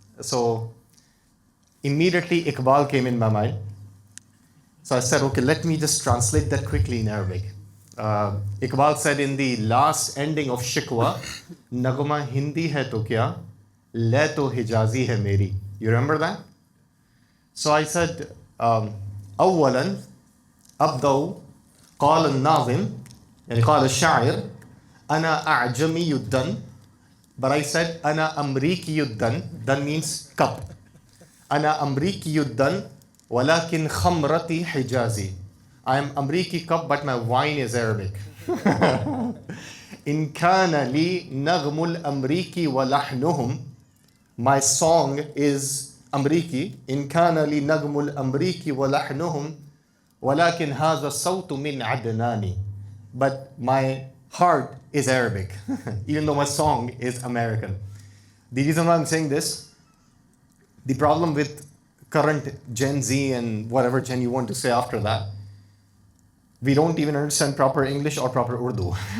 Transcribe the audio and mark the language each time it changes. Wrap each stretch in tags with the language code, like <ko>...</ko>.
<en>So immediately Iqbal came in my mind. So I said, okay, let me just translate that quickly in Arabic. Iqbal said in the last ending of Shikwa,</en> <ur>Nagma Hindi hai to kya, le to Hijazi hai meri.</ur> <en>You remember that? So I said,</en> <ar>أولاً أبدأ قال الناظم يعني قال الشاعر أنا أعجمي الدن,</ar> <en>but I said</en> <ar>أنا أمريكي الدن.</ar> <en>Dun means cup.</en> <ar>أنا أمريكي الدن ولكن خمرتي حجازي.</ar> <en>I am Amriki cup, but my wine is Arabic.</en> <ar>إن كان لي نغم الأمريكي ولحنهم.</ar> <en>My song is</en> <ar>أمريكي إن كان لي نغم الأمريكي ولحنهم ولكن هذا الصوت من عدناني.</ar> <en>But my heart is Arabic, even though my song is American. The reason why I'm saying this, the problem with current Gen Z and whatever Gen you want to say after that, we don't even understand proper English or proper Urdu.</en>